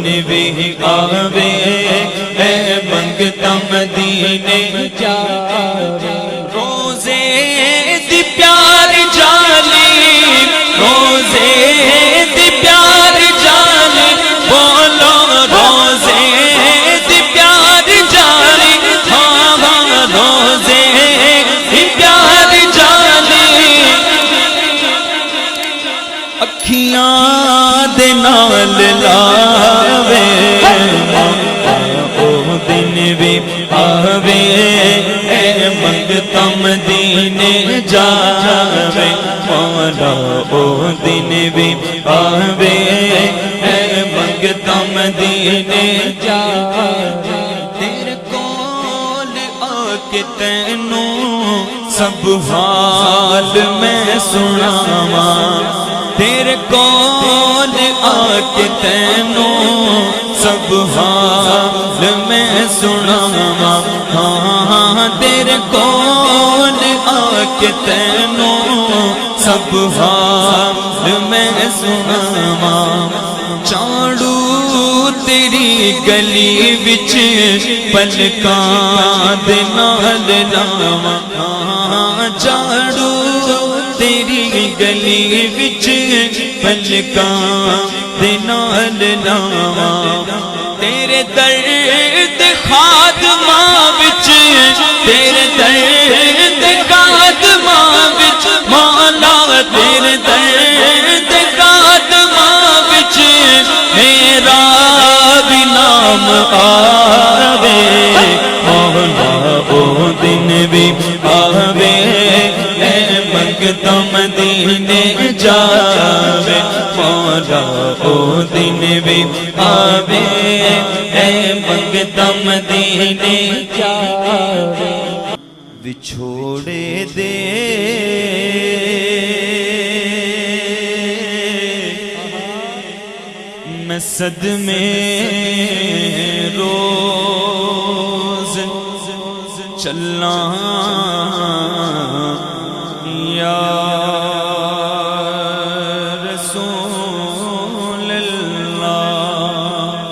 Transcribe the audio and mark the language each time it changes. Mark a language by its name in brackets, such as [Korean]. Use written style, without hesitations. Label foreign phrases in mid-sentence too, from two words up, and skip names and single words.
[Punjabi] بھی آوے، اے منگتا مدینے جاوے، روزے دی پیار جالی، روزے دی پیار جالی، بولو روزے دی پیار جالی، ہاں ہاں روزے دی پیار جالی، اکھیاں دے نال لاوے، او دن بھی آوے، اے منگتا مدینے جاوے، مولا او دن بھی آوے، اے منگتا مدینے جاوے، تیرے کول آ کے تینوں سب حال میں سناواں، تیرے کول آ کے تینوں سب حال میں سناواں، ہاں تیرے کول آ کے تینوں سب حال میں سناواں، چاڑو تیری گلی وچ پلکاں دے نال لاواں، ہاں چاڑو تیری گلی وچ پلکاں دے نال لاواں، تیرے درد خادماں وچ، تیرے درد خادماں وچ، مولا تیرے درد خادماں وچ میرا بھی نام آوے، مولا او دن بھی آوے، اے منگتا مدینے جاوے، مولا او دن بھی آوے، اے منگتا مدینے جاوے، وچھوڑے دے میں صدمے روز چلاں [Arabic] یا رسول اللہ،